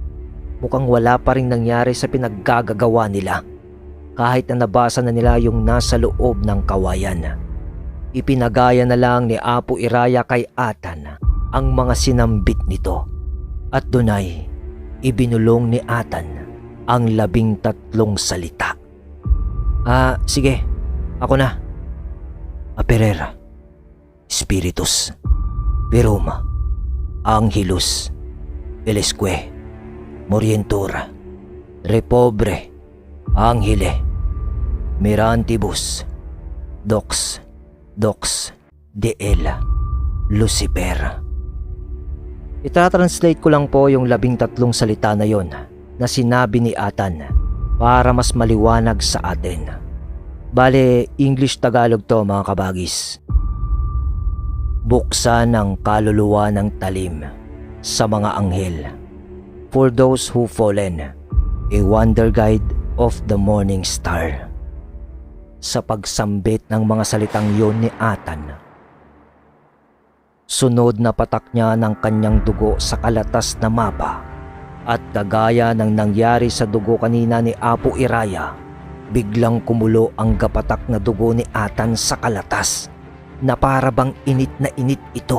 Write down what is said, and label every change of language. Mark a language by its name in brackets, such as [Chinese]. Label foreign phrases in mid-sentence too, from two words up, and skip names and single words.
[Filipino] Mukhang wala pa rin nangyari sa pinaggagawa nila kahit na nabasa na nila yung nasa loob ng kawayan. Ipinagaya na lang ni Apo Iraya kay Atan ang mga sinambit nito at doon ay ibinulong ni Atan ang 13 salita. Sige, ako na. [Latin] Aperera, Spiritus, Viruma, Angelus, Elesque, Morientura, Repobre, Angele, Mirantibus, Dox, Deela, Lucifer. [Filipino] Itatranslate ko lang po yung 13 salita na yon na sinabi ni Atan para mas maliwanag sa atin. Bale, English-Tagalog to mga kabagis. Buksan ang kaluluwa ng talim sa mga anghel. [English] For those who fallen, a wonder guide of the morning star. [Filipino] Sa pagsambit ng mga salitang yon ni Atan, sunod na patak niya ng kanyang dugo sa kalatas na mapa at kagaya ng nangyari sa dugo kanina ni Apo Iraya, biglang kumulo ang gapatak na dugo ni Atan sa kalatas na para bang init na init ito.